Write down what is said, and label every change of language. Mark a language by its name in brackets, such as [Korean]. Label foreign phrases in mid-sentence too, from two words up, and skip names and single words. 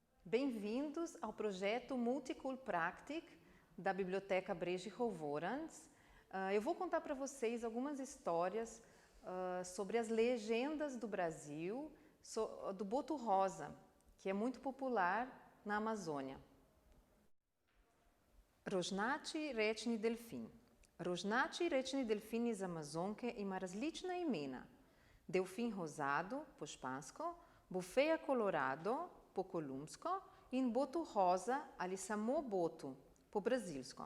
[Portuguese] Bem-vindos ao projeto Multicul Practic da Biblioteca Brežicov-Voranc. Eu vou contar para vocês algumas histórias sobre as legendas do Brasil, do boto rosa, que é muito popular na Amazônia. [Slovenian] Rožnači rečni delfin. Rožnači rečni delfin iz Amazonke ima različna imena. [Spanish] Delfin rosado, [Slovenian] po špansko, [Spanish] bufeja colorado, [Slovenian] po kolumbsko in [Portuguese] boto rosa [Slovenian] ali samo boto, po brazilsko.